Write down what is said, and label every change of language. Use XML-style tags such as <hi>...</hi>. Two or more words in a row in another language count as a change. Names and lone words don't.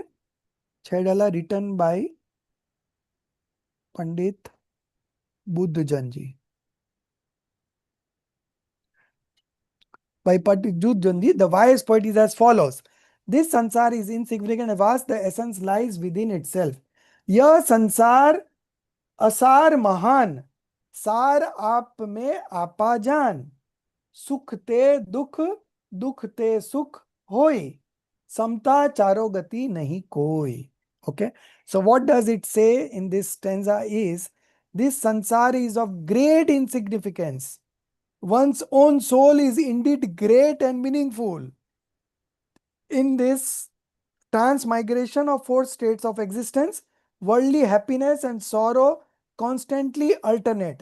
<en>Chadala written by Pandit Buddhajanji. By Pandit Buddhajanji, the wise poet is as follows. This sansar is insignificant and vast, the essence lies within itself.</en> <hi>यह संसार असार महान, सार आप में आपा जान. सुख ते दुख दुख ते सुख होई समता चारो गति नहीं कोई.</hi> <en>Okay, so what does it say in this stanza is, this sansar is of great insignificance. One's own soul is indeed great and meaningful. In this transmigration of four states of existence, worldly happiness and sorrow constantly alternate.</en>